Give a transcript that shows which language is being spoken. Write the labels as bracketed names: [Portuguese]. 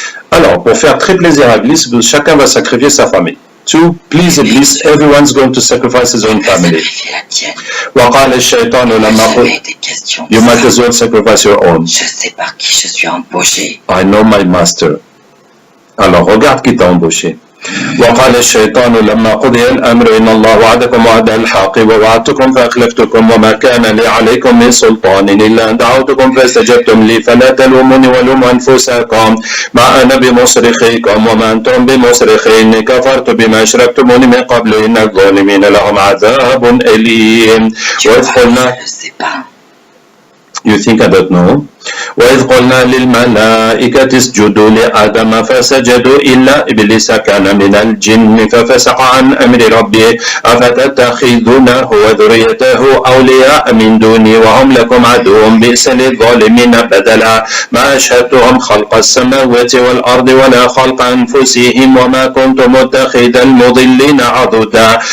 [French] Alors, pour faire très plaisir à Iblis, chacun va sacrifier sa famille. [English] To please Iblis, everyone's going to sacrifice his own family. [Arabic] وقال الشيطان لما قل [English] You might as well sacrifice your own. [French] Je sais par qui je suis embauché. [English] I know my master. [French] Alors, regarde qui t'a embauché. [Arabic] وقال الشيطان لما قضي الأمر إن الله وعدكم وعد الحق ووعدتكم فأخلفتكم وما كان لي عليكم من سلطان إلا أن دعوتكم فاستجبتم لي فلا تلوموني ولوموا أنفسكم ما أنا بمصرخيكم وما أنتم بمصرخي إني كفرت بما أشركتموني من قبل إن الظالمين لهم عذاب أليم. وإذ قلنا [English] You think I don't know? [Arabic] وإذ قلنا للملائكة اسجدوا لآدم فسجدوا إلا إبليس كان من الجن ففسق عن أمر ربه أفتتخذونه وذريته أولياء من دوني وهم لكم عدو بئس للظالمين بدلا ما أشهدتهم خلق السماوات والأرض ولا خلق أنفسهم وما كنت متخذ المضلين عضدا